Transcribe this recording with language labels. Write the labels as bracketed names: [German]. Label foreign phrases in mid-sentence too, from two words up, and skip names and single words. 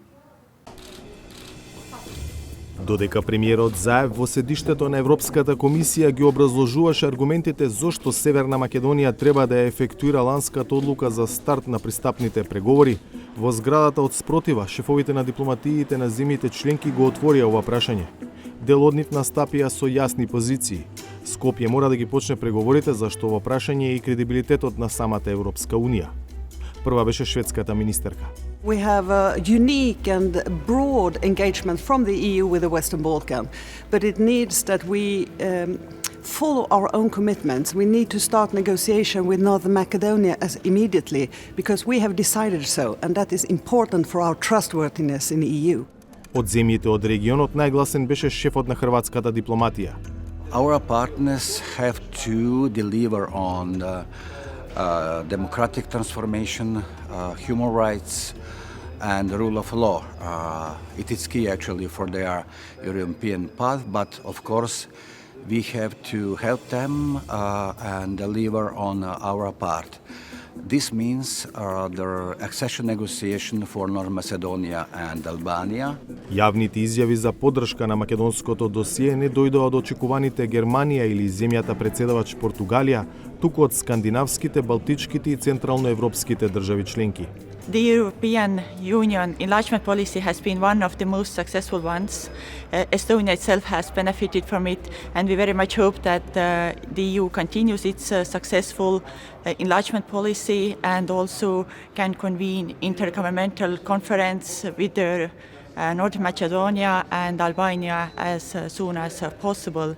[Macedonian] Додека премиерот Заев во седиштето на Европската комисија ги образложуваше аргументите зошто Северна Македонија треба да ја ефектуира ланската одлука за старт на пристапните преговори, во зградата од спротива шефовите на дипломатиите на земјите членки го отворија ова прашање. Дел од нив настапија со јасни позиции. Скопје мора да ги почне преговорите зашто ова прашање е и кредибилитетот на самата Европска Унија. Прва беше шведската министерка. [English] We have a unique and broad engagement from the EU with the Western Balkan, but it needs that we follow our own commitments. We need to start negotiation with Northern Macedonia as immediately because we have decided so, and that is important for our trustworthiness in the EU. [Macedonian] Од земјите од регионот најгласен беше шефот на хрватската дипломатија. [English] Our partners have to deliver on democratic transformation, human rights, and the rule of law. It is key actually for their European path, but of course we have to help them and deliver on our part. This means the accession negotiation for North Macedonia and Albania. [Macedonian] Јавните изјави за поддршка на македонското досие не дојдоа од очекуваните Германија или земјата председавач Португалија, туку од скандинавските, балтичките и централноевропските држави членки. [English] The European Union enlargement policy has been one of the most successful ones. Estonia itself has benefited from it, and we very much hope that the EU continues its successful enlargement policy and also can convene intergovernmental conference with North Macedonia and Albania as soon as possible.